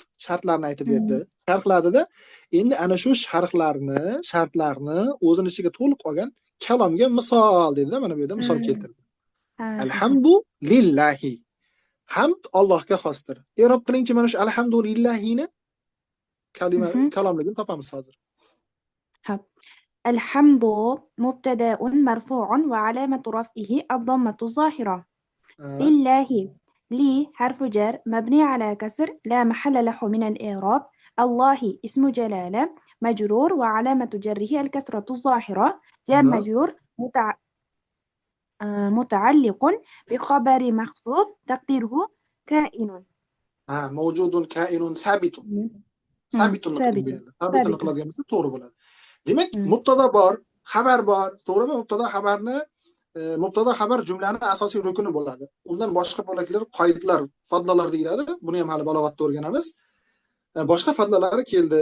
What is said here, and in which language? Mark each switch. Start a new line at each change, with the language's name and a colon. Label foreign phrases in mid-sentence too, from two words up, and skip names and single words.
Uzbek: Shartlarni aytib berdi. Sharhladida, endi ana shu shartlarni o'zining ichiga to'liq olgan kalomga misol dedi-da, mana bu yerda misol keltirdi.
Arabic: الحمد لله.
Uzbek: Hamd Allohga xosdir. E'rob qilingchi mana shu alhamdulillahini kalomligini topamiz hozir.
Arabic: الحمد مبتدأ مرفوع وعلامة رفعه الضمة الظاهرة. لله لي حرف جر مبني على كسر لا محل له من الإعراب. الله اسم جلالة مجرور وعلامة جره الكسرة الظاهرة. جر مجرور متعلق بخبر محذوف تقديره كائن. موجود كائن ثابت. ثابت
Uzbek: qiladigan to'g'ri bo'ladi. Demak, mubtada bor, xabar bor, to'g'rimi? Mubtada xabar jumlaning asosiy rukuni bo'ladi. Undan boshqa bo'laklar qoidalar, fadlalar deyiladi. Buni ham hali balog'atda o'rganamiz. Boshqa fadlalari keldi.